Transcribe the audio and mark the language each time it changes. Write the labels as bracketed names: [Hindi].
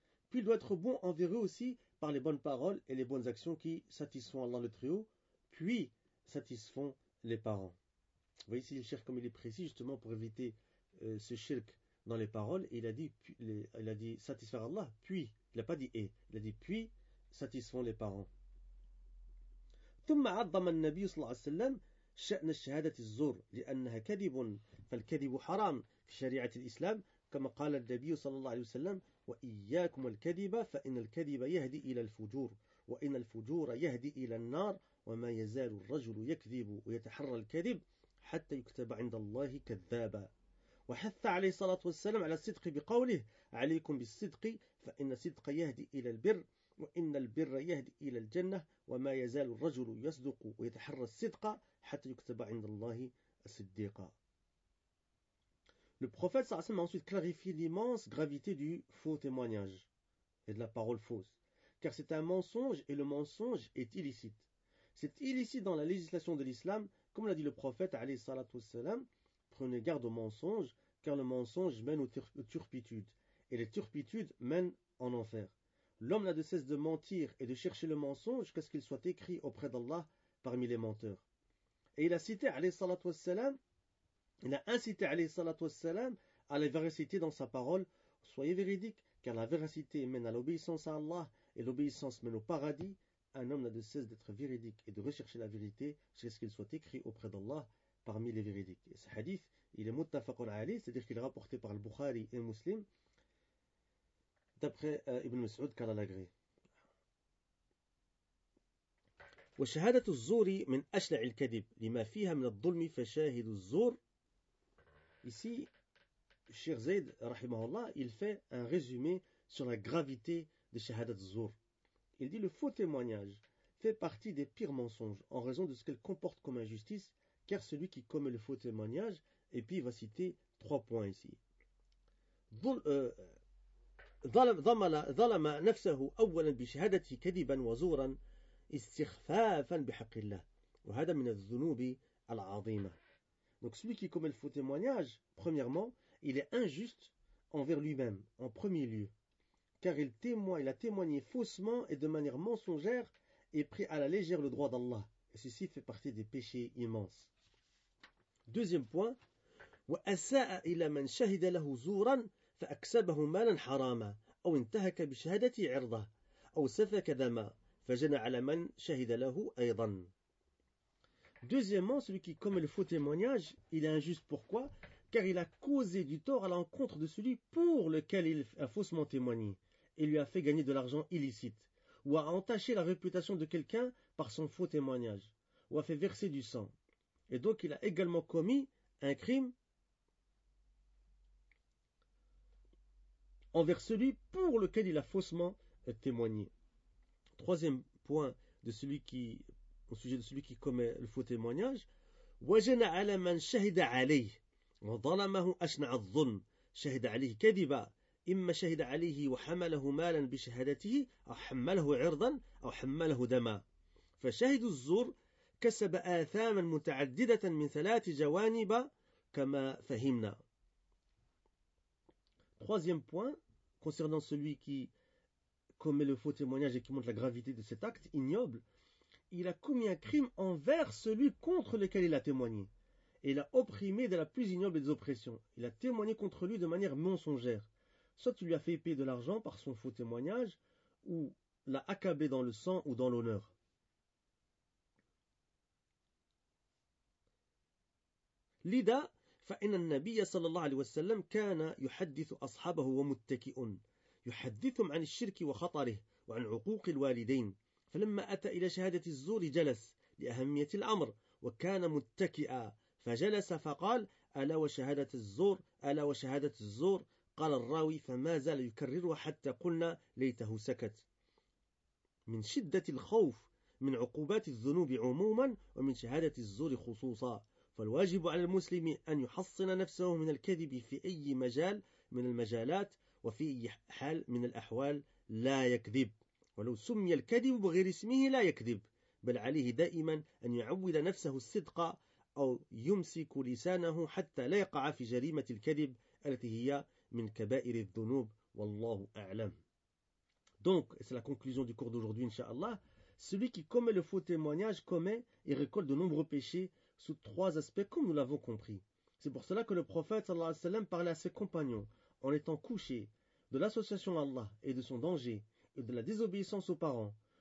[French] Puis il doit être bon envers eux aussi, par les bonnes paroles et les bonnes actions qui satisfont Allah le Très-Haut, puis satisfont les parents. Vous voyez ici le shirk comme il est précis, justement pour éviter ce shirk dans les paroles, et il a dit satisfaire Allah, puis, il n'a pas dit et, il a dit puis, satisfont les parents. [Arabic] ثم عظم النبي صلى الله عليه وسلم شأن الشهادة الزور لأنها كذب فالكذب حرام في شريعة الإسلام كما قال النبي صلى الله عليه وسلم وإياكم الكذب فإن الكذب يهدي إلى الفجور وإن الفجور يهدي إلى النار وما يزال الرجل يكذب ويتحرى الكذب حتى يكتب عند الله كذابا. وحث عليه الصلاة والسلام على الصدق بقوله عليكم بالصدق فإن الصدق يهدي إلى البر وإن البر يهدي إلى الجنة وما يزال الرجل يصدق ويتحرى الصدق حتى يكتب عند الله الصديق. [French] Le prophète [Arabic] صلى الله عليه وسلم [French] a ensuite clarifié l'immense gravité du faux témoignage et de la parole fausse. Car c'est un mensonge et le mensonge est illicite. C'est illicite dans la législation de l'islam, comme l'a dit le prophète [Arabic] alayhi salatu wassalam, [French] prenez garde au mensonge, car le mensonge mène aux turpitudes, et les turpitudes mènent en enfer. L'homme n'a de cesse de mentir et de chercher le mensonge qu'à ce qu'il soit écrit auprès d'Allah parmi les menteurs. Et il a cité [Arabic] alayhi salatu wassalam, [French] il a incité alayhi salatu wassalam à la véracité dans sa parole, soyez véridique, car la véracité mène à l'obéissance à Allah et l'obéissance mène au paradis. Un homme n'a de cesse d'être véridique et de rechercher la vérité jusqu'à ce qu'il soit écrit auprès d'Allah parmi les véridiques. Et ce hadith, il est muttafaqun alayh, c'est-à-dire qu'il est rapporté par le Bukhari et le Muslim, d'après Ibn Mas'ud, qu'Allah l'agrée. [Arabic] وشهادة الزور من أشلع الكذب لما فيها من الظلم فشاهد الزور. [French] Ici, Cheikh Zayd, rahimahullah, il fait un résumé sur la gravité de Shahadat Zur. Il dit le faux témoignage fait partie des pires mensonges en raison de ce qu'elle comporte comme injustice, car celui qui commet le faux témoignage, et puis il va citer trois points ici. [Arabic] ظلم نفسه أولا بشهادة كذبا وزورا استخفافا بحق الله وهذا من الذنوب العظيمة. [French] Donc celui qui commet le faux témoignage, premièrement, il est injuste envers lui-même, en premier lieu. Car il a témoigné faussement et de manière mensongère et pris à la légère le droit d'Allah. Et ceci fait partie des péchés immenses. Deuxième point. [Arabic] وَأَسَاءَ إِلَى مَنْ شَهِدَ لَهُ زُورًا فَأَكْسَبَهُ مَالًا حَرَامًا أَوْ انْتَهَكَ بِشَهَدَةِ عِرْضَهُ أَوْ سَفَكَ دَمًا فَجَنَى عَلَى مَنْ شَهِدَ لَهُ أَيْضًا. [French] Deuxièmement, celui qui commet le faux témoignage, il est injuste. Pourquoi? Car il a causé du tort à l'encontre de celui pour lequel il a faussement témoigné et lui a fait gagner de l'argent illicite, ou a entaché la réputation de quelqu'un par son faux témoignage, ou a fait verser du sang. Et donc il a également commis un crime envers celui pour lequel il a faussement témoigné. Troisième point de celui qui... au sujet de celui qui commet le faux témoignage, [Arabic] وَجَنَ عَلَى مَنْ شَهِدَ عَلَيْهِ وَظَلَمَهُ أَشْنَعَ الظُّلْمِ شَهِدَ عَلَيْهِ كَذِبًا إِمَّا شَهِدَ عَلَيْهِ وَحَمَلَهُ مَالًا بِشَهَدَتِهِ أَوْ حَمَّلَهُ عِرْضًا أَوْ حَمَّلَهُ دَمًا فَشَهِدُ الزُّور كَسَبَ آثَامًا مُتَعَدِّدَةً مِنْ ثَلَاثِ جَوَانِبَ كَمَا فَهِمْنَا. [French] Troisième point concernant celui qui commet le faux témoignage et qui montre la gravité de cet acte ignoble. Il a commis un crime envers celui contre lequel il a témoigné. Et il a opprimé de la plus ignoble des oppressions. Il a témoigné contre lui de manière mensongère. Soit tu lui as fait payer de l'argent par son faux témoignage, ou l'a accablé dans le sang ou dans l'honneur. [Arabic] Lida, فَإِنَ النَّبِيَّ صَلَى اللَّهُ عَلَيْهِ وَسَلَّمْ كَانَ يُحَدِّثُ أَصْحَابَهُ وَمُتَّكِئٌ يُحَدِّثُمْ عَنِ الشِّرْكِ وَخَطَرِهِ وَعَنْ عُقُوقِ الْوَالِدَيْنِ فلما أتى إلى شهادة الزور جلس لأهمية الأمر وكان متكئا فجلس فقال ألا وشهادة الزور ألا وشهادة الزور قال الراوي فما زال يكررها حتى قلنا ليته سكت من شدة الخوف من عقوبات الذنوب عموما ومن شهادة الزور خصوصا فالواجب على المسلم أن يحصن نفسه من الكذب في أي مجال من المجالات وفي أي حال من الأحوال لا يكذب. ولو سمي الكذب بغير اسمه لا يكذب بل عليه دائما أن يعود نفسه الصدق أو يمسك لسانه حتى لا يقع في جريمة الكذب التي هي من كبائر الذنوب والله أعلم. [French] Donc, et c'est la conclusion du cours d'aujourd'hui, inshallah. Celui qui commet le faux témoignage commet et récolte de nombreux péchés sous trois aspects, comme nous l'avons compris. C'est pour cela que le prophète [Arabic] sallallahu alayhi wa sallam [French] parlait à ses compagnons en étant couché de l'association à Allah et de son danger, de la désobéissance aux parents.